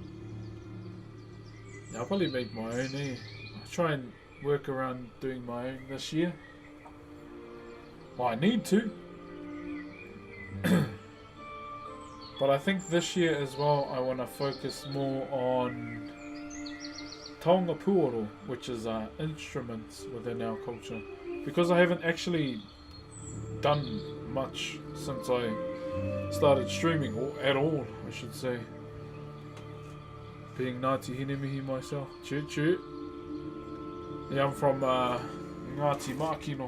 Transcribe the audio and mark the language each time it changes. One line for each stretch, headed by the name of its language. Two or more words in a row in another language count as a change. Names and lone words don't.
English: I'll probably make my own, eh? I'll try and work around doing my own this year. Well, I need to. But I think this year as well I want to focus more on
Māori: taonga puoro,
English: which is instruments within our culture. Because I haven't actually done much since I started streaming, or at all I should say. Being Ngāti Hinemihi myself. Choo. Yeah, I'm from Ngāti Makino.